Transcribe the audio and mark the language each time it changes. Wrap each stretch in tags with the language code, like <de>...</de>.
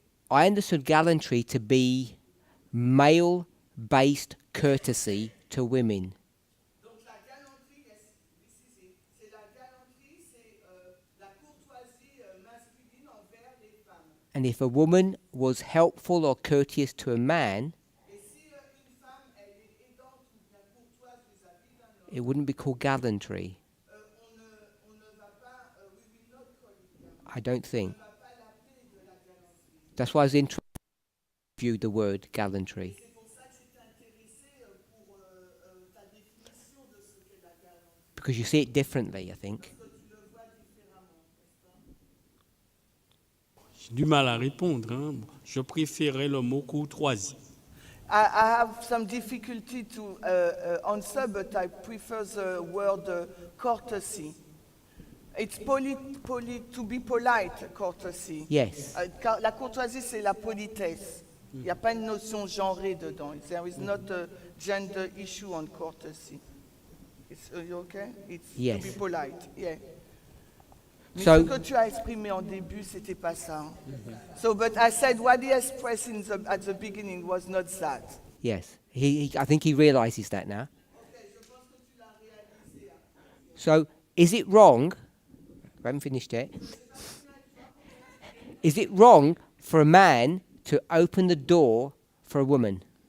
<en>I understood gallantry to be male-based courtesy to women.</en> <fr>Donc la galanterie, c'est la galanterie, c'est la courtoisie masculine envers les femmes.</fr> <en>And if a woman was helpful or courteous to a man,</en> <fr>Et si une femme elle est aidante ou bien courtoise vis-à-vis d'un homme,</fr> <en>it wouldn't be called gallantry.</en> <fr>on ne va pas,</fr> <en>we will not call it gallantry. I don't think.</en> <fr>On ne va pas l'appeler de la galanterie.</fr> <en>That's why I was interested to view the word gallantry.</en> <fr>C'est pour ça que j'étais intéressée pour ta définition de ce qu'est la galanterie.</fr> <en>Because you see it differently, I think.</en> <fr>Parce que tu le vois différemment, n'est-ce pas? J'ai du mal à répondre. Je préférais le mot courtoisie.</fr> <en>I have some difficulty to answer, but I prefer the word courtesy. It's to be polite, courtesy. Yes.</en> <fr>La courtoisie, c'est la politesse. Il n'y a pas une notion genrée dedans.</fr> <en>There is not a gender issue on courtesy. Are you okay? It's Yes. to be polite, yeah. Mais So-</en> <fr>ce que tu as exprimé en début, c'était pas ça.</fr> <en>So, but I said what he expressed at the beginning was not that. Yes. I think he realizes that now. So, is it wrong? I haven't finished yet. Is it wrong for a man to open the door for a woman?</en>